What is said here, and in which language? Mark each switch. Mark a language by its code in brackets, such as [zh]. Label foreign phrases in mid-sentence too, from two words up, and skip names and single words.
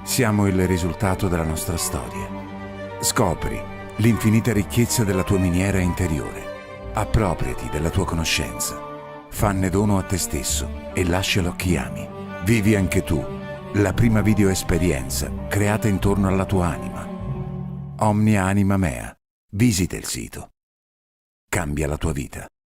[it] Siamo il risultato della nostra storia. Scopri l'infinita ricchezza della tua miniera interiore. Appropriati della tua conoscenza. Fanne dono a te stesso e lascialo a chi ami. Vivi anche tu la prima video esperienza creata intorno alla tua anima. Omnia Anima Mea. Visita il sito. Cambia la tua vita.